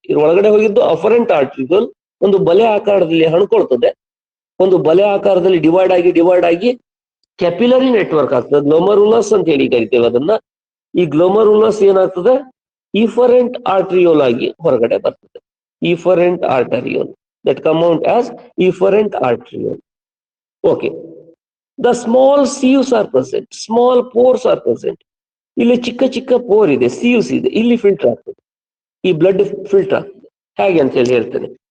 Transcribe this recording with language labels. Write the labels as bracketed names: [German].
[Kannada] ಇದ್ರೊಳಗಡೆ ಹೋಗಿದ್ದು ಅಫರೆಂಟ್ ಆರ್ಟರಿಯೋಲ್ ಒಂದು ಬಲೆ ಆಕಾರದಲ್ಲಿ ಹಣ್ಕೊಳ್ತದೆ, ಒಂದು ಬಲೆ ಆಕಾರದಲ್ಲಿ ಡಿವೈಡ್ ಆಗಿ ಕ್ಯಾಪಿಲರಿ ನೆಟ್ವರ್ಕ್ ಆಗ್ತದೆ, ಗ್ಲೋಮರುಲಸ್ ಅಂತ ಹೇಳಿ ಕರಿತೇವೆ ಅದನ್ನ. ಈ ಗ್ಲೋಮರುಲಸ್ ಏನಾಗ್ತದೆ, ಇಫರೆಂಟ್ ಆರ್ಟರಿಯೋಲ್ ಆಗಿ ಹೊರಗಡೆ ಬರ್ತದೆ. [English] Efferent arteriole that come out as efferent arteriole. Okay, the small sieves are present, small pores are present. [Kannada] ಇಲ್ಲಿ ಚಿಕ್ಕ ಪೋರ್ ಇದೆ, ಸೀವ್ಸ್ ಇದೆ, ಇಲ್ಲಿ ಫಿಲ್ಟರ್ ಆಗ್ತದೆ, ಈ ಬ್ಲಡ್ ಫಿಲ್ಟರ್ ಆಗ್ತದೆ. ಹೇಗೆ ಅಂತ ಹೇಳಿ ಹೇಳ್ತೇನೆ.